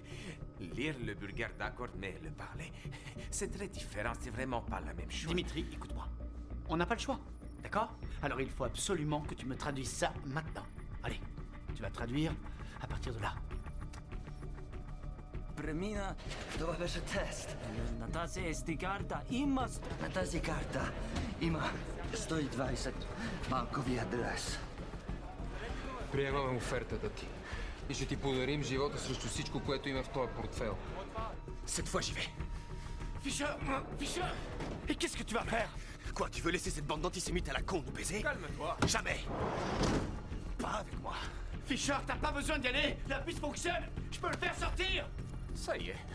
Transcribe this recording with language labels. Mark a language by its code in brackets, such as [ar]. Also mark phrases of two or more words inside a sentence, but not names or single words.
[fr] Lire le bulgare, d'accord, mais le parler, c'est très différent. C'est vraiment pas la même chose. Dimitri, écoute-moi. On n'a pas le choix, d'accord? Alors il faut absolument que tu me traduises ça maintenant. Allez, tu vas traduire à partir de là. [bg] Premina, това беше тест. На тази SD карта има... На тази карта има 120 банкови адрес. Приемаме офертата ти. И ще ти подарим живота срещу всичко, което има в този портфел. [fr] Cette fois, j'y vais. Fischer! Fischer! Et qu'est-ce que tu vas faire? Quoi, tu veux laisser cette bande d'antisémites à la con nous baiser? Calme-toi. Jamais. Pas avec moi. Fischer, t'as pas besoin d'y aller! La piste fonctionne! Je peux le faire sortir! Ça y est,